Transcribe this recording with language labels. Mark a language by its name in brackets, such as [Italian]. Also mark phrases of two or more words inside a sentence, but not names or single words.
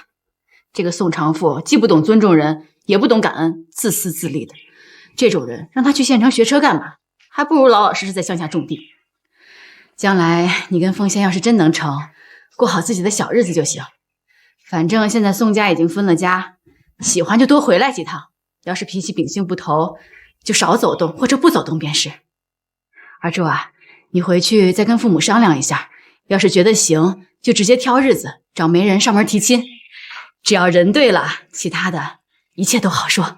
[Chinese] 這個宋長富既不懂尊重人，也不懂感恩，自私自利的。這種人讓他去縣城學車幹嘛？還不如老老實實在鄉下種地。將來你跟鳳仙要是真能成，過好自己的小日子就行。反正現在宋家已經分了家，喜歡就多回來幾趟。要是脾氣秉性不投，就少走动或者不走动便是。二柱啊，你回去再跟父母商量一下，要是覺得行，就直接挑日子找媒人上門提親。只要人对了，其他的一切都好說。